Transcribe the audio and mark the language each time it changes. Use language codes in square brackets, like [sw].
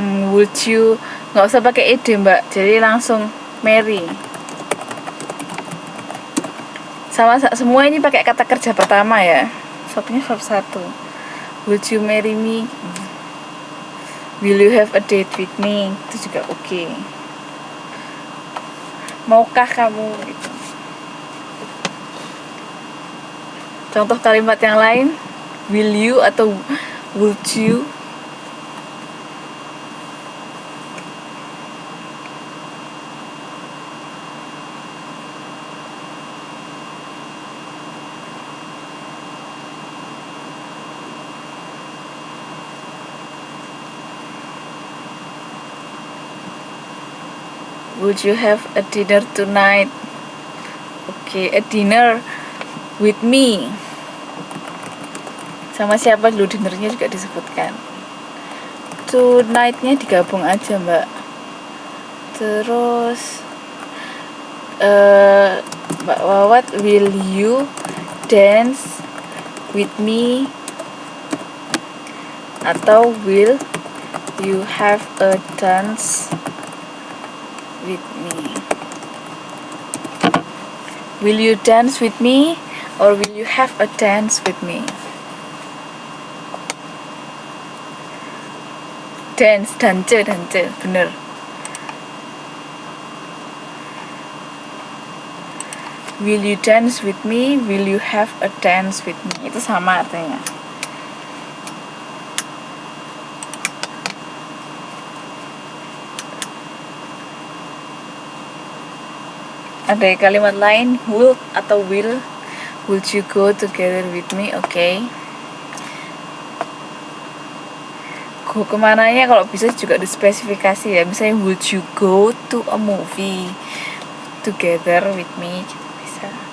[id] Would you, nggak usah pakai ed mbak, jadi langsung marry. Sama semua ini pakai kata kerja pertama ya. [en] Verbnya verb 1. Would you marry me? Will you have a date with me? [id] Itu juga oke. Maukah kamu, gitu. Contoh kalimat yang lain, will you atau would you? [en] Would you have a dinner tonight? Oke, a dinner with me. [id] Sama siapa dulu dinnernya juga disebutkan. Tonight-nya digabung aja mbak. [en] Terus Mbak Wawat, will you dance with me? Atau will you have a dance with me? Will you dance with me or will you have a dance with me? Dance, dance, bener. Will you dance with me? Will you have a dance with me? [id] Itu sama artinya. Ada kalimat lain, [en] would atau will Would you go together with me? Oke. [id] Go kemananya kalau bisa juga dispesifikasi ya. [en] Misalnya would you go to a movie together with me, [id] gitu bisa.